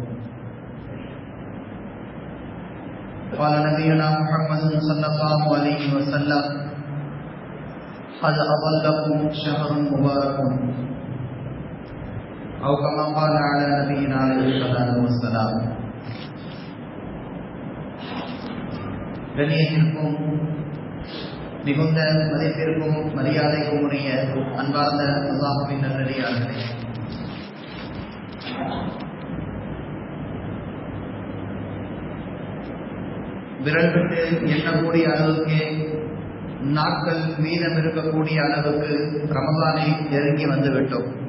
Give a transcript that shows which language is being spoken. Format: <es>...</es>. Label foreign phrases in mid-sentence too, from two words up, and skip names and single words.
<ar>قال نبينا محمد صلى الله عليه وسلم: قد أضلكم شهر مبارك، أو كما قال على نبينا عليه الصلاة والسلام.</ar> <ta>கண்ணியத்திற்கும் மிகுந்த மதிப்பிற்கும் மரியாதைக்கும் உரிய அன்பார்ந்த அல்லாஹ்வின் நல்லடியார்களே, விரல் விட்டு எண்ணக்கூடிய அளவுக்கு நாட்கள் மீதம் இருக்கக்கூடிய அளவுக்கு ரமலானை நெருங்கி வந்துவிட்டோம்.</ta>